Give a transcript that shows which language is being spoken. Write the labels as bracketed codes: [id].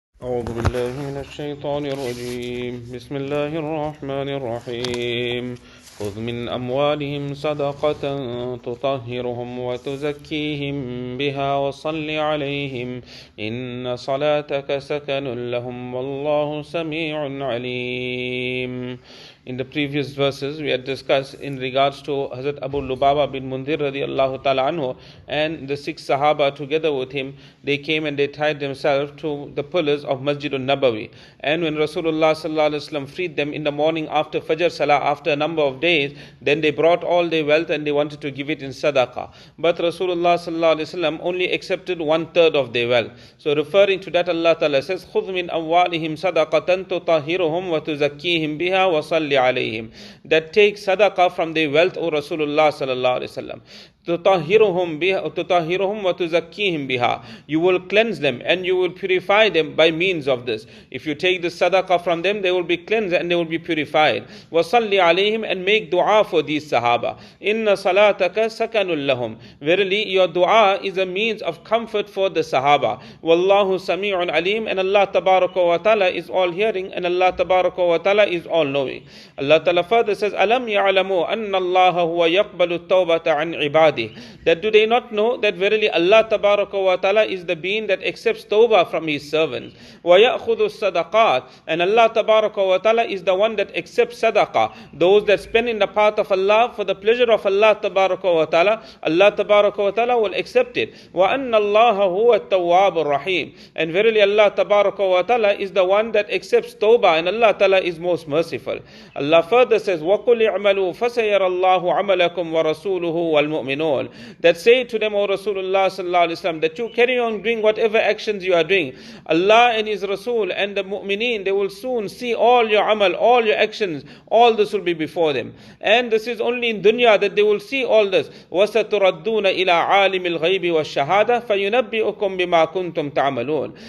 [ar] أعوذ بالله من الشيطان الرجيم بسم الله الرحمن الرحيم خذ من أموالهم صدقة تطهرهم وتزكيهم بها وصل عليهم إن صلاتك سكن لهم والله سميع عليم. [en] In the previous verses, we had discussed in regards to Hazrat Abu Lubaba bin Mundir radiallahu ta'ala anhu and the 6 Sahaba together with him. They came and they tied themselves to the pillars of Masjid al-Nabawi. And when Rasulullah sallallahu alaihi wasallam freed them in the morning after Fajr Salah, after a number of days, then they brought all their wealth and they wanted to give it in sadaqah. But Rasulullah sallallahu alaihi wasallam only accepted 1/3 of their wealth. So referring to that, Allah ta'ala says, [ar] خُذْ مِنْ أَمْوَالِهِمْ صَدَقَةً تُطَهِّرُهُمْ وَتُزَكِّيهِمْ بِهَا وَصَلِّ عَلَيْهِمْ. [en] That takes sadaqah from their wealth, O Rasulullah sallallahu alaihi wasallam. [ar] تُطَهِّرُهُمْ وَتُزَكِّيهِمْ بِهَا. [en] You will cleanse them and you will purify them by means of this. If you take the sadaqah from them, they will be cleansed and they will be purified. [ar] وَصَلِّ عَلَيْهِمْ, [en] and make dua for these Sahaba. [ar] إِنَّ صَلَاتَكَ سَكَنٌ لَهُمْ. [en] Verily, your dua is a means of comfort for the Sahaba. [ar] وَاللَّهُ سَمِيعٌ عَلِيمٌ, [en] and Allah Tabaraka wa Ta'ala is all hearing and Allah Tabaraka wa Ta'ala is all knowing. Allah Ta'ala further says, [ar] أَلَمْ يَعْلَمُوا أَنَّ اللَّهَ هُوَ يَقْبَلُ التَّوْبَةَ عَنْ عِبَادِهِ. [en] That do they not know that verily Allah Tabaraka wa Ta'ala is the being that accepts tawbah from his servants. [ar] وَيَأْخُذُ الصَّدَقَاتِ, [en] and Allah Tabaraka wa Ta'ala is the one that accepts sadaqah. Those that spend in the path of Allah for the pleasure of Allah Tabaraka wa Ta'ala, Allah Tabaraka wa Ta'ala will accept it. [ar] وَأَنَّ اللَّهَ هُوَ التَّوَّابُ الرَّحِيمُ, [en] and verily Allah Tabaraka wa Ta'ala is the one that accepts tawbah, and Allah Ta'ala is most merciful. Allah further says, [ar] وَقُلْ اعْمَلُوا فَسَيَرَ اللَّهُ عَمَلَكُمْ وَرَسُولُهُ وَالْمُؤْمِنُونَ. [en] That say to them, O Rasulullah sallallahu alaihi wasallam, that you carry on doing whatever actions you are doing. Allah and His Rasul and the mu'mineen, they will soon see all your amal, all your actions, all this will be before them. And this is only in dunya that they will see all this. [ar] وَسَتُرَدُّونَ إِلَىٰ عَالِمِ الْغَيْبِ وَالشَّهَادَةِ فَيُنَبِّئُكُم بِمَا كُنتُمْ تَعْمَلُونَ.